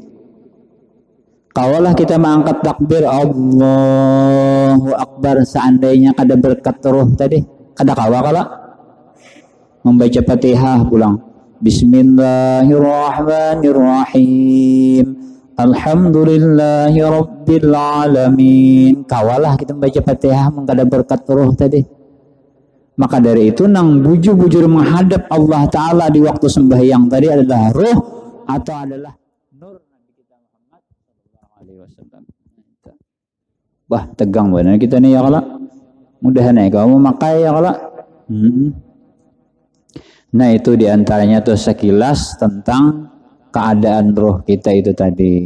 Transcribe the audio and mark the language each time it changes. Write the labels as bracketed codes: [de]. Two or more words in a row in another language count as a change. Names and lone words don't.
[bjn] Kawalah kita mengangkat takbir [ar] الله أكبر [bjn] seandainya kada berkat roh tadi kada kawa kala membaca Fatihah pulang [ar] بسم الله الرحمن الرحيم الحمد لله رب العالمين [bjn] kawalah kita membaca Fatihah mengkada berkat roh tadi. [id] Maka dari itu nang bujur-bujur menghadap Allah Ta'ala di waktu sembahyang tadi adalah roh atau adalah nur Nabi kita Muhammad SAW. [bjn] Wah tegang benar kita nih ya kala. Mudahan ya kamu memakai ya kala. Nah itu diantaranya tuh sekilas tentang keadaan roh kita itu tadi.